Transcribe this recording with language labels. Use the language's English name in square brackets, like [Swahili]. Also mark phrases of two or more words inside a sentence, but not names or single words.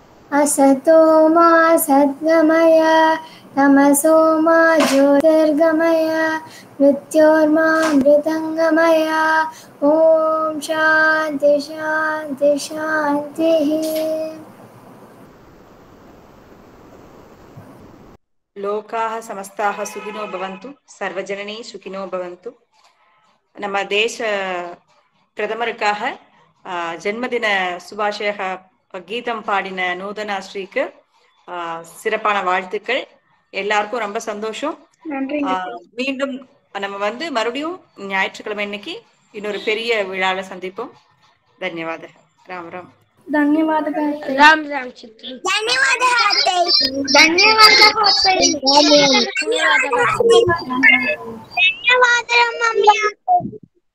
[Sanskrit] असतो मा सद्गमय तमसो मा ज्योतिर्गमय मृत्योर्मामृतङ्गमय ॐ शान्ति शान्ति शान्तिः। லோகாः समस्ताः सुखिनो भवन्तु सर्वजननी सुखिनो भवन्तु. [Tamil] நம்ம தேச பிரதமருக்காக ஜென்மதின சுபாஷய கீதம் பாடின நூதனா ஸ்ரீக்கு சிறப்பான வாழ்த்துக்கள். எல்லாருக்கும் ரொம்ப சந்தோஷம். மீண்டும் நம்ம மறுபடியும் ஞாயிற்றுக்கிழமை இன்னைக்கு இன்னொரு பெரிய விழால சந்திப்போம். [Hindi] धन्यवाद. राम राम. धन्यवाद राम राम चित्ती धन्यवाद धन्यवाद मम्मी।